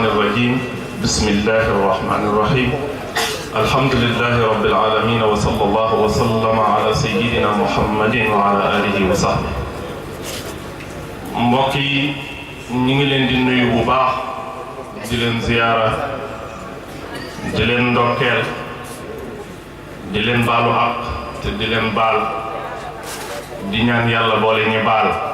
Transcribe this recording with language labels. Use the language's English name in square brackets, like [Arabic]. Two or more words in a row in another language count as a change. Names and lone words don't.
[Arabic] الرجيم بسم الله الرحمن الرحيم الحمد لله رب العالمين وصلى الله وسلم على سيدنا محمد وعلى آله وصحبه. [Wolof] mbokk yi ñu ngi leen di nuyu bu baax di leen ziyaara di leen ndokkeel di leen baalu àq te di leen baal di ñaan yàlla boole ñu baal.